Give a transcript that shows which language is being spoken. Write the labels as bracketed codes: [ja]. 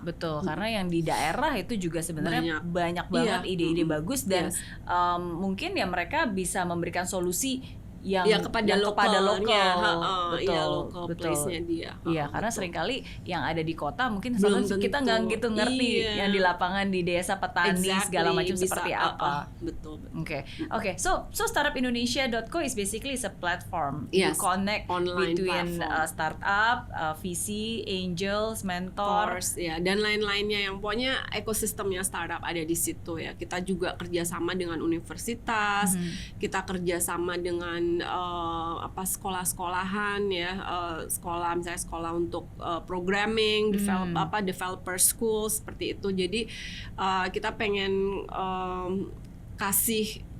[id] Betul, karena yang di daerah itu juga sebenarnya banyak banget ide-ide bagus dan mungkin ya mereka bisa memberikan solusi yang kepada lokal, betul, place-nya dia. Iya, karena seringkali yang ada di kota mungkin kita nggak gitu ngerti yang di lapangan di desa petani segala macam seperti apa. Betul. [en] Okay. So startupindonesia.co is basically a platform. You connect between startup, VC, angels, mentors, [id] dan lain-lainnya yang pokoknya ekosistemnya startup ada di situ ya. Kita juga kerjasama dengan universitas, kita kerjasama dengan sekolah-sekolahan ya, misalnya sekolah untuk programming, developer school seperti itu. Jadi kita pengen kasih